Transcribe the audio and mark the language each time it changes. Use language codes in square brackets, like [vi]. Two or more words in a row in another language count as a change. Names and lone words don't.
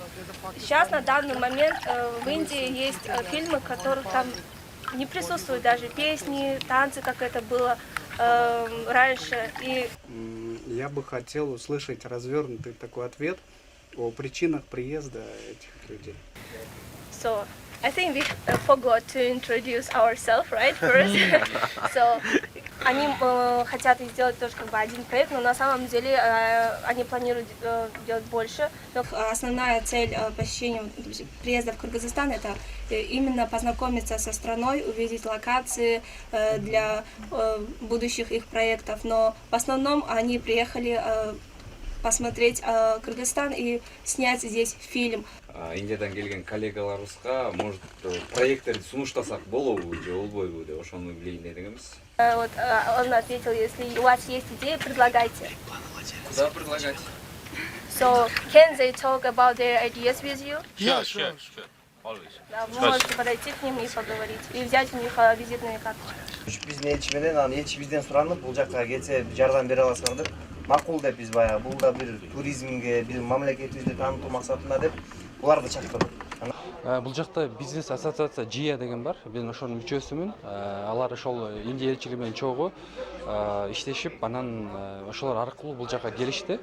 [ru] Сейчас на данный момент в Индии есть фильмы, в которых там не присутствуют даже песни, танцы, как это было раньше. И я бы хотел услышать развернутый такой ответ о причинах приезда этих людей. [en] So, I think we forgot to introduce ourselves, right, first. So, [ru] они хотят сделать тоже как бы один проект, но на самом деле они планируют делать больше. Но основная цель посещения приезда в Кыргызстан — это именно познакомиться со страной, увидеть локации для будущих их проектов. Но в основном они приехали посмотреть Кыргызстан и снять здесь фильм. [ky] Индиядан келген коллегаларыбызга, может, проекттерди сунуштасак болобу же болбойбу деп ошону билейин дегенбиз. [ru] Вот он ответил, если у вас есть идеи, предлагайте. Да, предлагайте. [en] So, can they talk about their ideas with you? Yeah, sure. Always. [ru] Да, вы можете подойти к ним и поговорить, и взять у них визитные карточки. [ky] Биздин элчи менен, анан элчи бизден суранып, бул жакка келсе жардам бере аласыңар деп макул деп биз баягы бул да бир туризмге, бир мамлекетибизди таанытуу максатында деп буларды чакырдык. Бул жакта бизнес ассоциация ЖИЯ деген бар. Мен ошонун мүчөсүмүн. Алар ошол Индия элчилиги менен чогуу иштешип, анан ошолор аркылуу бул жакка келишти.